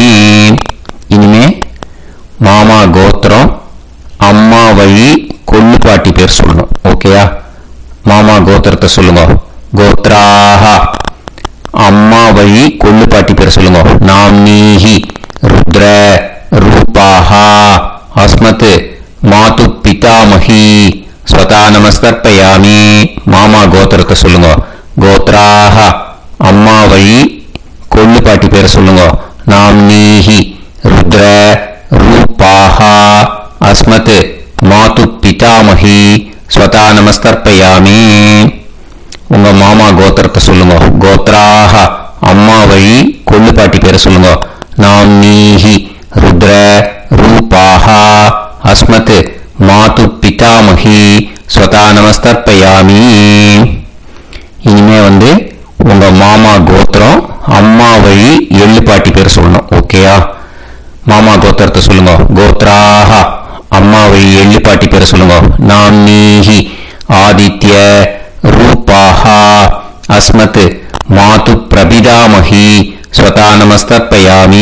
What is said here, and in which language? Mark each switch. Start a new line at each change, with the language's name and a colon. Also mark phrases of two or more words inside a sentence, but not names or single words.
Tamil: இனிமே மாமா கோத்திரம் அம்மா வழி கொள்ளு பாட்டி பேர் சொல்லணும். ஓகேயா? மாமா கோத்திரத்தை சொல்லுங்க. கோத்ராஹ அம்மா வழி கொள்ளு பாட்டி பேர் சொல்லுங்க.
Sanskrit: नाम्नीहि रुद्र रूपाः अस्मत् मातु पितामही स्वधा नमस्तर्पयामि.
Tamil: மாமா கோத்திரத்தை சொல்லுங்க. கோத்ராஹ அம்மா வழி கொள்ளு பாட்டி பேர் சொல்லுங்க.
Sanskrit: नाम्नीहि रुद्र रूपाः अस्मत् मातु पितामही स्वधा नमस्तर्पयामि.
Tamil: உங்க மாமா கோத்திரத்தை சொல்லுங்க. கோத்ராஹ அம்மா வழி கொள்ளு பாட்டி பேர் சொல்லுங்க.
Sanskrit: नाम्नीहि रुद्र रूपाः अस्मत् मातु पितामही स्वधा नमस्तर्पयामि.
Tamil: இனிமே உங்க மாமா கோத்திரம் அம்மா வழி எள்ளு பாட்டி பேர் சொல்லணும். ஓகேயா? மாமா கோத்திரத்தை சொல்லுங்க. கோத்ராஹ அம்மா வழி எள்ளு பாட்டி பேர் சொல்லுங்க.
Sanskrit: नाम्नीहि आदित्य रूपाः अस्मत् मातु प्रपितामही स्वधा नमस्तर्पयामि.